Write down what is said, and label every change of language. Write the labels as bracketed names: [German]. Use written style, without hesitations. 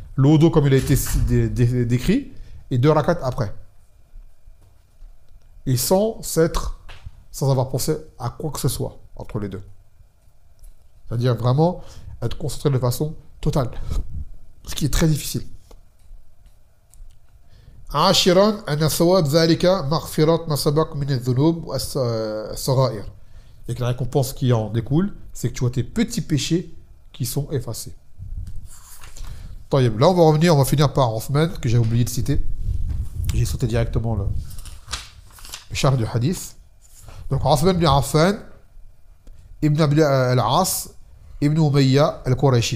[French] Le wudu comme il a été décrit, et 2 rakats après. Et sans avoir pensé à quoi que ce soit entre les deux. C'est-à-dire vraiment être concentré de façon totale. Ce qui est très difficile. [Arabic] عاشرا أن ثواب ذلك مغفرة ما سبق من الذنوب والصغائر. [French] Et que la récompense qui en découle, c'est que tu vois tes petits péchés qui sont effacés. طيب, là on va finir par Othman, que j'ai oublié de citer. J'ai sauté directement le charge du hadith. Donc Othman bin Affan, Ibn Abi al-As, Ibn Umayya al-Qurayshi.